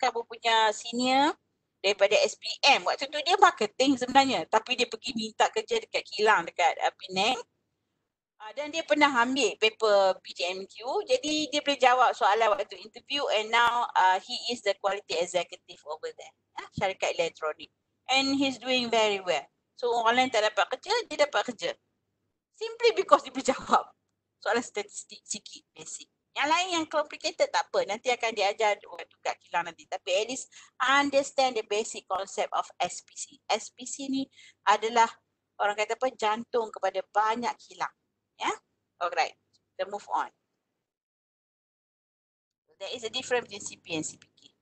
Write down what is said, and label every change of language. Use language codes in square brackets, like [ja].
[ms] Kamu punya senior daripada SPM. Waktu tu dia marketing sebenarnya. Tapi dia pergi minta kerja dekat kilang, dekat Penang. Dan dia pernah ambil paper BTMQ. Jadi dia boleh jawab soalan waktu interview [en] and now he is the quality executive over there. [ms] Syarikat elektronik. [en] And he's doing very well. [ms] So orang lain tak dapat kerja, dia dapat kerja. [en] Simply because [ms] dia boleh jawab soalan statistik sikit, basic. Yang lain yang complicated tak apa. Nanti akan diajar waktu kat kilang nanti. [en] Tapi at least understand the basic concept of SPC. [ms] SPC ni adalah orang kata apa, jantung kepada banyak kilang. Ya? Alright. Kita move on. [en] There is a difference between CP and CPK.